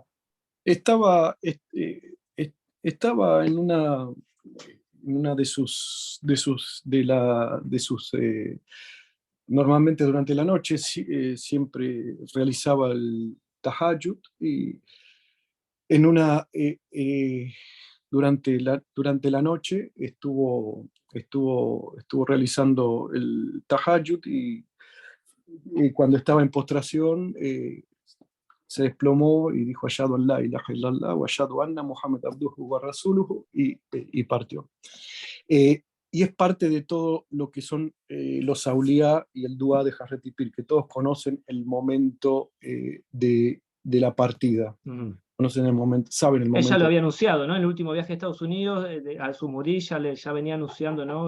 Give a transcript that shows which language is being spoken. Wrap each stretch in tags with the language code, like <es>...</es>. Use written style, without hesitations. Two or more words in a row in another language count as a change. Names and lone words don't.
<es>Estaba, estaba en una de sus, normalmente durante la noche siempre realizaba el tahajjud, y en durante la noche estuvo realizando el tahajjud, y cuando estaba en postración, se desplomó y dijo</es> <ar>أشهد أن لا إله إلا الله وأشهد أن محمدا عبده ورسوله,</ar> <es>y partió. Eh, y es parte de todo lo que son los aulías y el dua de Hazrat Pir, que todos conocen el momento de la partida, Ujú. conocen el momento, saben el Ella lo momento. había anunciado, ¿no? En el último viaje a Estados Unidos, a su morir ya venía anunciando, ¿no?</es>